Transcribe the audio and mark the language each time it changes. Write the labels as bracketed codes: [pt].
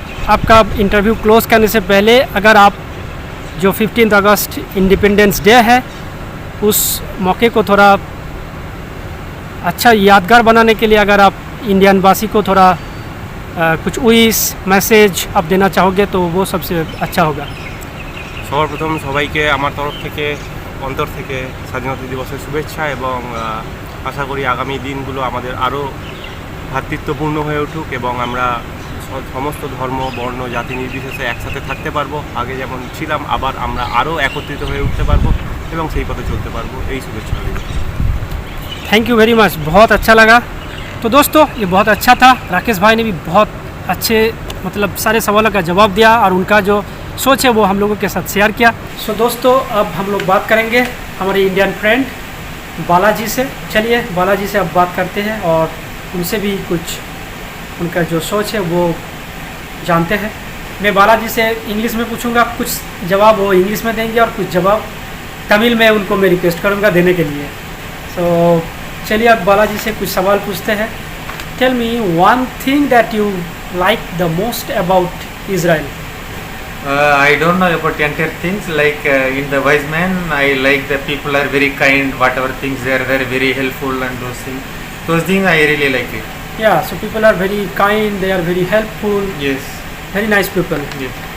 [hi] आपका interview close करने से पहले अगर आप जो 15 अगस्त इंडिपेंडेंस डे है उस मौके को थोड़ा अच्छा यादगार बनाने के लिए अगर आप इंडियन वासी को थोड़ा कुछ उइस मैसेज आप देना चाहोगे तो वो सबसे अच्छा होगा। [bn] সবার প্রথম সবাইকে আমার তরফ থেকে অন্তর থেকে স্বাধীনতা দিবসের শুভেচ্ছা এবং আশা করি আগামী দিনগুলো আমাদের আরও ভ্রাতৃত্বপূর্ণ হয়ে উঠুক এবং আমরা সমস্ত ধর্ম বর্ণ জাতি নির্বিশেষে একসাথে থাকতে পারবো, আগে যেমন ছিলাম আবার আমরা আরও একত্রিত হয়ে উঠতে পারবো এবং সেই পথে চলতে পারবো। এই শুভেচ্ছা রইল। [en] thank you very much, [hi] बहुत अच्छा लगा। तो दोस्तों ये बहुत अच्छा था, राकेश भाई ने भी बहुत अच्छे मतलब सारे सवालों का जवाब दिया और उनका जो सोच है वो हम लोगों के साथ शेयर किया। सो दोस्तों अब हम लोग बात करेंगे हमारे इंडियन फ्रेंड बालाजी से। चलिए बालाजी से अब बात करते हैं और उनसे भी कुछ उनका जो सोच है वो जानते हैं। मैं बालाजी से इंग्लिश में पूछूंगा, कुछ जवाब वो इंग्लिश में देंगे और कुछ जवाब तमिल में उनको मैं रिक्वेस्ट करूंगा देने के लिए। सो चलिए अब बालाजी से कुछ सवाल पूछते हैं। [en] Tell me one thing that you like the most about Israel. I don't know about entire things. Like in the Wise Man, I like the people are very kind. Whatever things they are very helpful and those things. Those things I really like it. Yeah, so people are very kind. They are very helpful. Yes. Very nice people. Yes.